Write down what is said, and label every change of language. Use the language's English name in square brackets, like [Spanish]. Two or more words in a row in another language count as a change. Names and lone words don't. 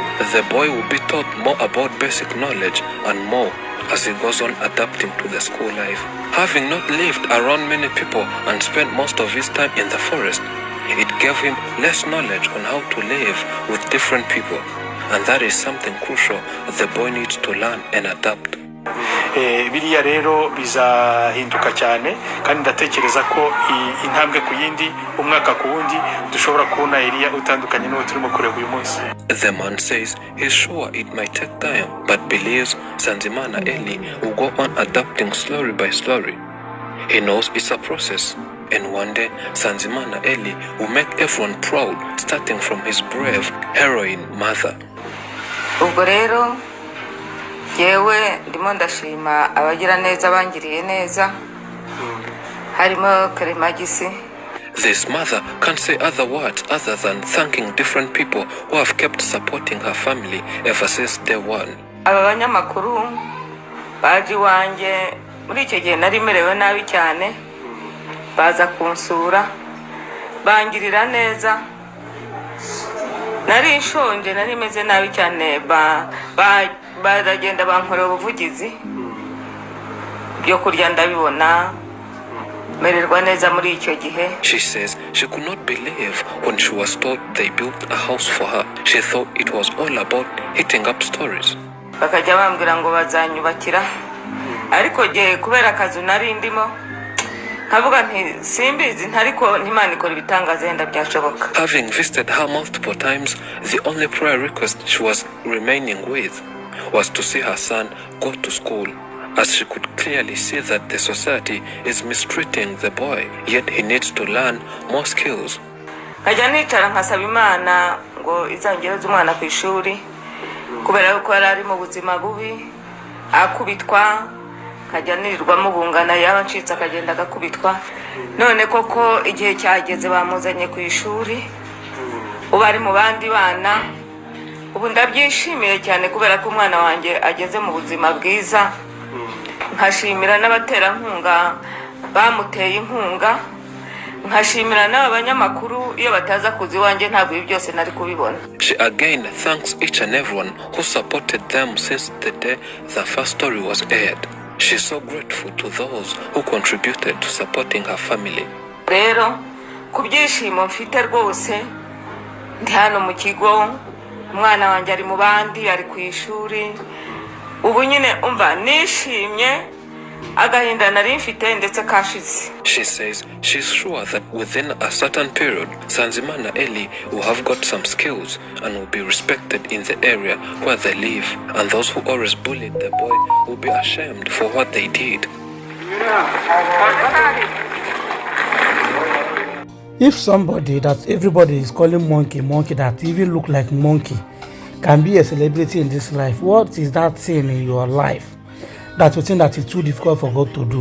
[English] The boy will be taught more about basic knowledge and more as he goes on adapting to the school life. Having not lived around many people and spent most of his time in the forest, it gave him less knowledge on how to live with different people. And that is something crucial the boy needs to learn and adapt. [Kinyarwanda] Biriya rero bizahinduka cyane, kandi ndatekereza ko intambwe ku yindi, umwaka ku wundi, dushobora kubona Eliya utandukanye n'uwo turimo kureba uyu munsi. [English] The man says he's sure it might take time, but believes Sanzimana Eli will go on adapting slowly by slowly. He knows it's a process, and one day Sanzimana Eli will make everyone proud, starting from his brave heroine mother. [Kinyarwanda] Ubwo rero yewe ndimo ndashima abagira neza bangiriye neza harimo Karemagisi. [English] This mother can't say other words other than thanking different people who have kept supporting her family ever since day one. [Kinyarwanda] Aba banyamakuru baje wanjye muri icyo gihe nari merewe nabi cyane, baza kunsura bangirira neza, nari nshonje nari meze nabi cyane, baragenda bankorera ubuvugizi byo kurya ndabibona mererwa neza muri icyo gihe. [English] She says she could not believe when she was told they built a house for her. She thought it was all about hitting up stories. [Kinyarwanda] Bakajya bambwira ngo bazanyubakira, ariko je kubera akazi nari ndimo nkavuga nti simbizi, ntariko Imana ikora ibitangaza yenda byashoboka. [English] Having visited her multiple times, the only prayer request she was remaining with was to see her son go to school, as she could clearly see that the society is mistreating the boy, yet he needs to learn more skills. [Kinyarwanda] Nkajya nicara nkasaba Imana ngo izangereze umwana ku ishuri, kubera yuko yari ari mu buzima bubi, akubitwa, nkajya nirirwamo bungana, yaba ncitse akagenda agakubitwa. None koko igihe cyageze bamuzanye ku ishuri, ubu ari mu bandi bana. Ubu ndabyishimiye cyane kubera ko umwana wanjye ageze mu buzima bwiza. Nkashimira n'abaterankunga bamuteye inkunga, nkashimira n'abanyamakuru iyo bataza kuzi wanjye ntabwo ibi byose nari kubibona. [English] She again thanks each and everyone who supported them since the day the first story was aired. She's so grateful to those who contributed to supporting her family. [Kinyarwanda] Rero kubyishimo mfite rwose, ndi hano mu kigo, umwana wanjye ari mu bandi, ari ku ishuri. Ubu nyine umva nishimye, agahinda nari mfite ndetse kashize. [English] She says she's sure that within a certain period, Sanzimana Eli will have got some skills and will be respected in the area where they live, and those who always bullied the boy will be ashamed for what they did. If somebody that everybody is calling monkey, that even look like monkey, can be a celebrity in this life, what is that thing in your life that you think that is too difficult for God to do?